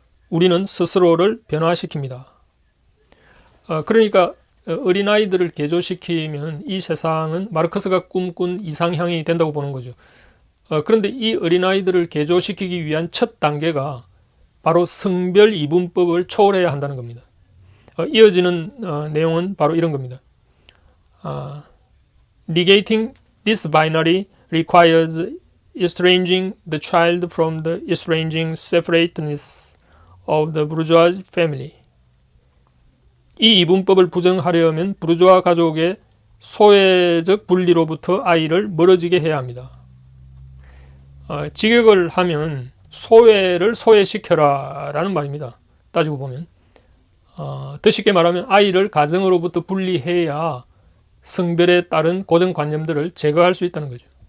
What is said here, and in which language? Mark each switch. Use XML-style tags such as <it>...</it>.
<ko>우리는 스스로를 변화시킵니다. 그러니까 어린아이들을 개조시키면 이 세상은 마르크스가 꿈꾼 이상향이 된다고 보는 거죠. 그런데 이 어린아이들을 개조시키기 위한 첫 단계가 바로 성별 이분법을 초월해야 한다는 겁니다. 이어지는 내용은 바로 이런 겁니다.</ko> <en>Negating this binary requires estranging the child from the estranging separateness of the bourgeois family.</en> <ko>이 이분법을 부정하려면 부르주아 가족의 소외적 분리로부터 아이를 멀어지게 해야 합니다. 직역을 하면 소외를 소외시켜라 라는 말입니다. 따지고 보면 더 쉽게 말하면 아이를 가정으로부터 분리해야 성별에 따른 고정관념들을 제거할 수 있다는 거죠.</ko>